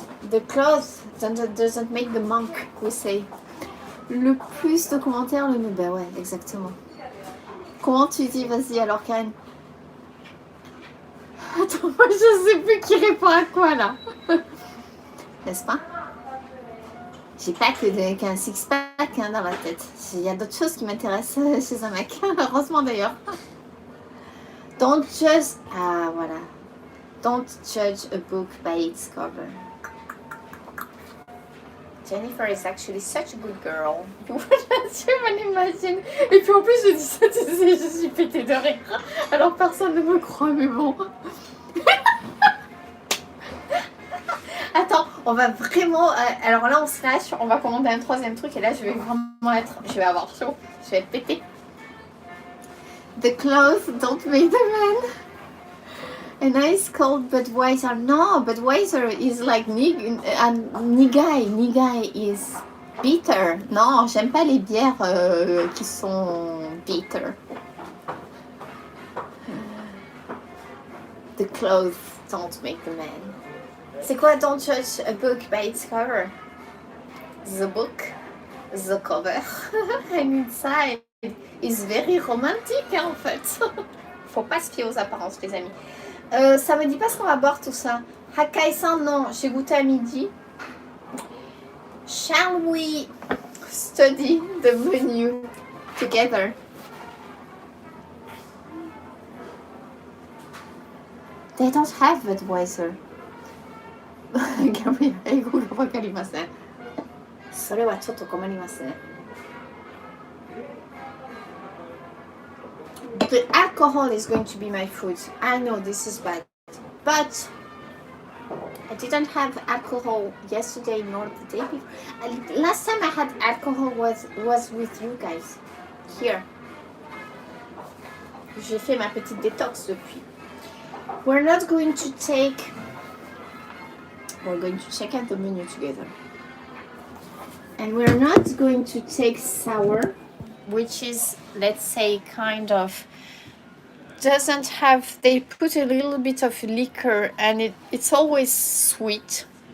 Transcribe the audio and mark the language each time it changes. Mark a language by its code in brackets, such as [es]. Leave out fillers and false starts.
[en] The clothes doesn't make the monk, we say. [fr] Le plus de commentaires, le mieux. Ben ouais, exactement. Comment tu dis? Vas-y alors, Karen. Attends, moi je sais plus qui répond à quoi là. N'est-ce pas? J'ai pas qu'un six-pack dans la tête. Il y a d'autres choses qui m'intéressent chez un mec. Heureusement d'ailleurs. [en] Don't judge. [fr] Ah voilà. [en] Don't judge a book by its cover. Jennifer is actually such a good girl. [fr] Tu m'imagines. Et puis en plus je dis ça, tu sais, je suis pétée de rire. Alors personne ne me croit, mais bon. Attends, on va vraiment... alors là on se lâche, on va commander un troisième truc et là je vais vraiment être... Je vais avoir chaud, je vais être pétée. [en] The clothes don't make the man. A nice cold Budweiser. No, Budweiser is like Nigai. Nigai is bitter. [fr] Non, j'aime pas les bières qui sont bitter. [en] The clothes don't make the man. [fr] C'est quoi [en] don't judge a book by its cover? The book, the cover, and inside is very romantic [fr] en fait. Faut pas se fier aux apparences les amis. Ça me dit pas ce qu'on va boire tout ça. Hakkai-san, non, j'ai goûté à midi. [en] Shall we study the menu together? They don't have Budweiser. [ja] 英語がわかりません。それはちょっと困りますね。 [en] The alcohol is going to be my food. I know this is bad, but I didn't have alcohol yesterday nor the day before. Last time I had alcohol was with you guys here. [fr] J'ai fait ma petite détox depuis. [en] We're not going to take. We're going to check out the menu together. And we're not going to take sour, which is, let's say, kind of doesn't have, they put a little bit of liquor and it's always sweet.